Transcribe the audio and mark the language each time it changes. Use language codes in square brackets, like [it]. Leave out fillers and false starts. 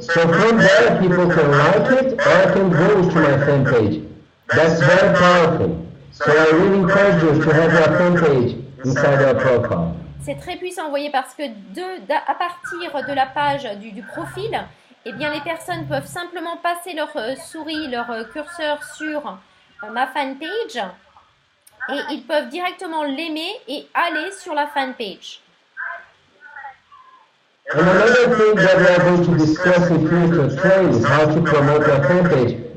[en] So from there, people can like it or can go to my fan page. That's very powerful. So I really encourage you to have your fan page inside your profile. [fr] C'est très puissant, vous voyez, parce que à partir de la page du profil, eh bien, les personnes peuvent simplement passer leur souris, leur curseur sur ma fanpage et ils peuvent directement l'aimer et aller sur la fanpage. [en] And another thing that we are going to discuss in future training is how to promote your fanpage.